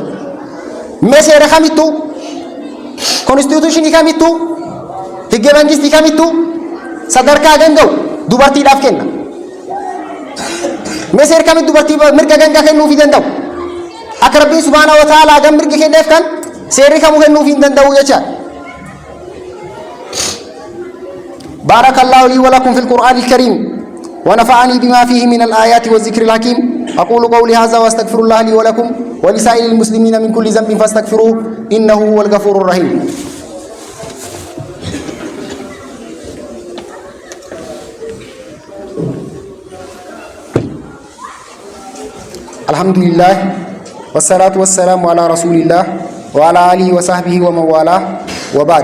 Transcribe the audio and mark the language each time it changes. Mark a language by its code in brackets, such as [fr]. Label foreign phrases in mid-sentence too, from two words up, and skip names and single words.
[om] Meeshaa kamittu konstituushinii kamittu higge mangistii kamittu sadarkaa ganga'u dubartiidhaaf kenna. Meeshaa kamittu dubartii mirga gangaa kennuuf hin danda'u. Akka Rabbiin [ar] سبحانه وتعالى [om] gam mirga kenneef kan seerri kamuu kennuuf hin danda'u jechaadha. [ar] بارك الله لي ولكم في القرآن الكريم ونفعني بما فيه من الآيات والذكر الحكيم أقول قولي هذا واستغفر الله لي ولكم ولسائر المسلمين من كل ذنب فاستغفروه إنه هو الغفور الرحيم. الحمد لله والصلاة والسلام على رسول الله وعلى آله وصحبه ومن والاه وبعد.